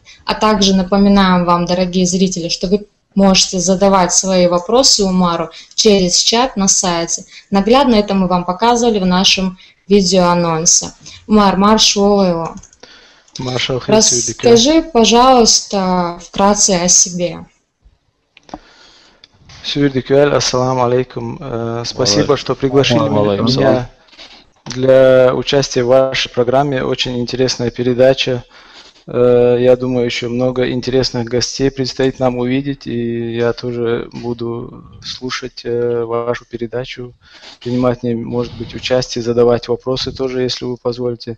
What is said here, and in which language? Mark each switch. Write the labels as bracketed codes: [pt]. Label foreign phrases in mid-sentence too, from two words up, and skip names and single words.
[ru] А также напоминаем вам, дорогие зрители, что вы можете задавать свои вопросы Умару через чат на сайте. Наглядно это мы вам показывали в нашем видеоанонсе. Умар, маршаллаху. Расскажи, пожалуйста, вкратце о себе. Сюрдикюэль, [ar] السلام عليكم. [ru] Спасибо, что пригласили меня для участия в вашей программе. Очень интересная передача. Я думаю, еще много интересных гостей предстоит нам увидеть, и я тоже буду слушать вашу передачу, принимать в ней, может быть, участие, задавать вопросы тоже, если вы позволите.